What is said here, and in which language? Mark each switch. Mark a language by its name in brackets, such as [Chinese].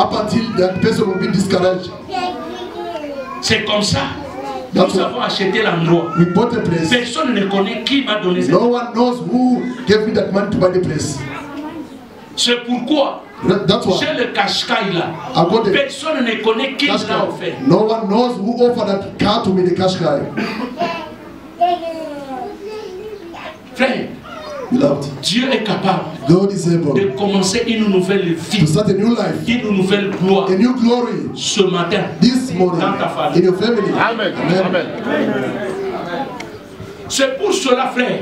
[English] up until that person will be discouraged. [French] C'est comme ça. Nous avons acheté l'endroit. [English] We bought a place. [French] Personne ne connaît qui m'a donné cette. [English] No one knows who gave me that money to buy the place. [French] C'est pourquoi j'ai le Qashqai là. Personne ne connaît qui l'a offert. [English] No one knows who offered that car to me, the Qashqai. [French] Frère, Dieu est capable de commencer une nouvelle vie, une nouvelle gloire, [English] a new glory [French] ce matin, [English] this morning, [French] dans ta famille. [English] in your family. Amen. Amen. [French] C'est pour cela, frère,